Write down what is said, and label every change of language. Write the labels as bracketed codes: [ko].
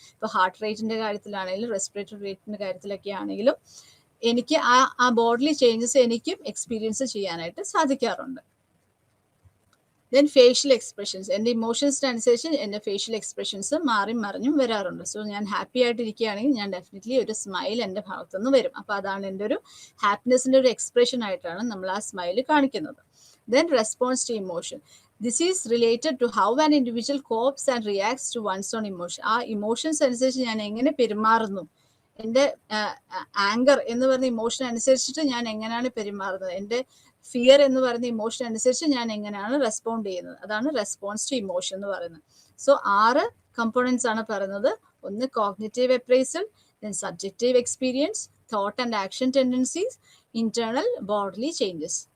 [ml] ഇപ്പോൾ ഹാർട്ട് റേറ്റിന്റെ കാര്യത്തിലാണെങ്കിലും റെസ്പിറേറ്ററി റേറ്റിന്റെ കാര്യത്തിലൊക്കെ ആണെങ്കിലും എനിക്ക് ആ ബോഡിലി ചേഞ്ചസ് എനിക്കും എക്സ്പീരിയൻസ് ചെയ്യാനായിട്ട് സാധിക്കാറുണ്ട്. Then facial expressions. എൻ്റെ ഇമോഷൻസിനനുസരിച്ച് എൻ്റെ ഫേഷ്യൽ എക്സ്പ്രഷൻസ് മാറി മറിഞ്ഞും വരാറുണ്ട്. സോ ഞാൻ ഹാപ്പി ആയിട്ടിരിക്കുകയാണെങ്കിൽ ഞാൻ ഡെഫിനറ്റ്ലി ഒരു സ്മൈൽ എൻ്റെ ഭാഗത്തുനിന്ന് വരും. അപ്പോൾ അതാണ് എൻ്റെ ഒരു ഹാപ്പിനെസിൻ്റെ ഒരു എക്സ്പ്രഷൻ ആയിട്ടാണ് നമ്മൾ ആ സ്മൈൽ കാണിക്കുന്നത്. [en] Then response to emotion. This is related to how an individual copes and reacts to one's own emotion. [ml] ആ ഇമോഷൻസ് അനുസരിച്ച് ഞാൻ എങ്ങനെ പെരുമാറുന്നു, എൻ്റെ ആങ്കർ എന്ന് പറയുന്ന ഇമോഷൻ അനുസരിച്ചിട്ട് ഞാൻ എങ്ങനെയാണ് പെരുമാറുന്നത്, എൻ്റെ ഫിയർ എന്ന് പറയുന്ന ഇമോഷൻ അനുസരിച്ച് ഞാൻ എങ്ങനെയാണ് റെസ്പോണ്ട് ചെയ്യുന്നത്, അതാണ് റെസ്പോൺസ് ടു ഇമോഷൻ എന്ന് പറയുന്നത്. സോ 6 കമ്പോണൻസ് ആണ് പറയുന്നത്. ഒന്ന് cognitive appraisal, then subjective experience, thought and action tendencies, internal bodily changes.